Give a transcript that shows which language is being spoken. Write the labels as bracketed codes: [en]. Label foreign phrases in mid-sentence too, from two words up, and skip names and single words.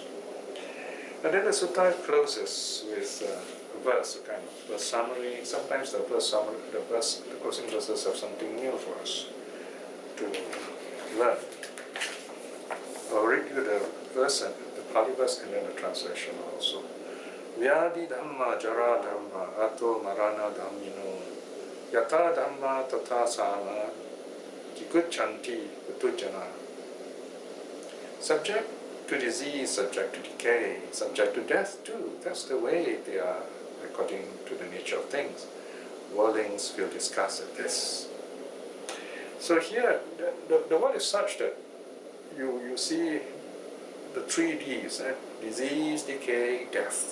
[en] And then the sutta closes with a verse, a kind of verse summary. Sometimes the closing verses have something new for us to learn. I'll read you the verse, and the Pali verse, and then the translation also. [pi] Vyadi dhamma jara dhamma ato marana dhammino yata dhamma tata sama jiguchanti utujana. [en] Subject to disease, subject to decay, subject to death too. That's the way they are according to the nature of things. Worldlings feel disgust at this. So here, the world is such that you see the 3 Ds, disease, decay, death.